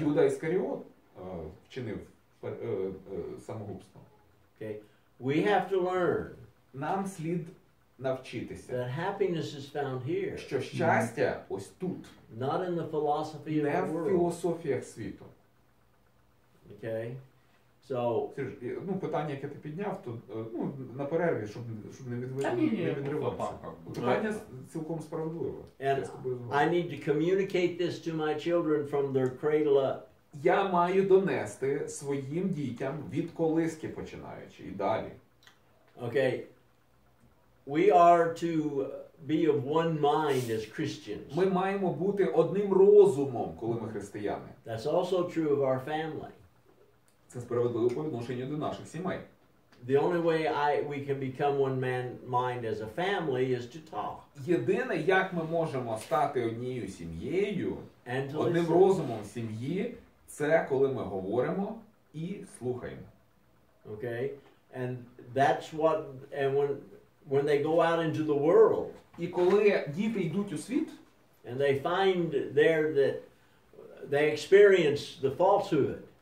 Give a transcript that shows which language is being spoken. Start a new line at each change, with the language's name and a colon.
Ukrainian: Юда Іскаріот вчинив самогубство.
English: Okay. We have to learn
Ukrainian: Нам слід навчитися,
English: that happiness is found here,
Ukrainian: що щастя ось тут,
English: not in the philosophy of
Ukrainian: не
English: the
Ukrainian: в
English: world.
Ukrainian: філософіях світу.
English: Okay. So,
Ukrainian: Це ж, питання, яке ти підняв, то на перерві, щоб не відриватися. Питання цілком справедливе.
English: and
Ukrainian: Я з тобою згоден.
English: I need to communicate this to my children from their cradle up.
Ukrainian: Я маю донести своїм дітям від колиски починаючи і далі.
English: Okay. we are to be of one mind as Christians.
Ukrainian: Ми маємо бути одним розумом, коли ми християни.
English: That's also true of our family.
Ukrainian: Це справедливо по відношенню до наших сімей.
English: The only way we can become one mind as a family is to talk.
Ukrainian: Єдине, як ми можемо стати однією сім'єю, одним
English: listen.
Ukrainian: розумом сім'ї, це коли ми говоримо і слухаємо.
English: Okay? And that's what, and when they go out into the world,
Ukrainian: І коли діти йдуть у світ,
English: and they find there that they experience the falsehood,